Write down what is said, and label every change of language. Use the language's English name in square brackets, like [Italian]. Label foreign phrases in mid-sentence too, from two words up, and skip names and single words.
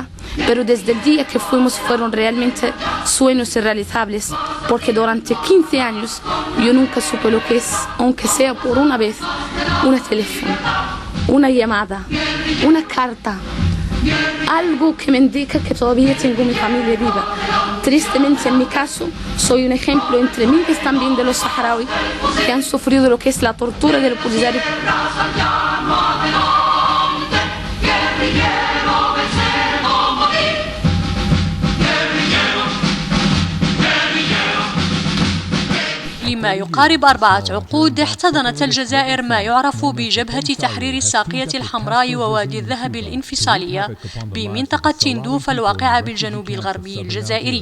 [Spanish] Pero desde el día que fuimos fueron realmente sueños irrealizables, porque durante 15 años yo nunca supe lo que es, aunque sea por una vez, un teléfono, una llamada, una carta, algo que me indica que todavía tengo mi familia viva. Tristemente en mi caso soy un ejemplo entre miles también de los saharauis que han sufrido lo que es la tortura del Polisario. [Arabic] لما يقارب 4 عقود احتضنت الجزائر ما يعرف بجبهة تحرير الساقية الحمراء ووادي الذهب الانفصالية بمنطقة تندوف الواقعة بالجنوب الغربي الجزائري.